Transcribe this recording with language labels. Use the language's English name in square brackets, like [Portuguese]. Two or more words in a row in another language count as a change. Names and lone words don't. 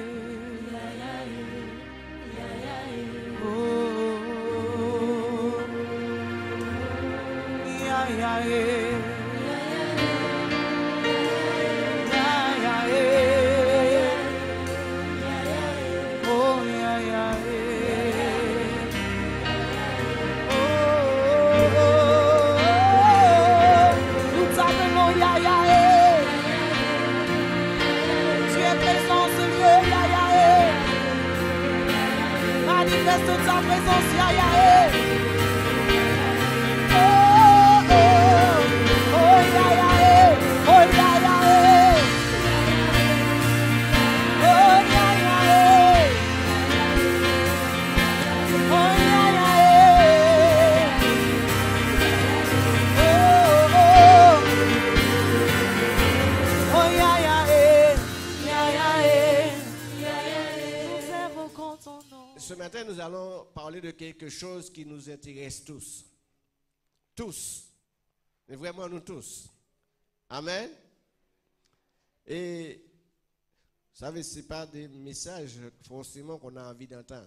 [French] oh, ya, ya, oh, ya, ya, nous t'appelons ya, ya, tu es présent ce lieu, ya, ya, manifeste ta présence, ya, ya, oh, oh, oh, ya, ya, oh, ya, ya, oh, ya, ya, oh, ya, ya, oh, ya, ya, nous évoquons ton nom. Ce matin, nous allons parler de quelque chose qui nous intéresse tous. Tous. Mais vraiment nous tous. Amen. Et vous savez, ce n'est pas des messages forcément qu'on a envie d'entendre.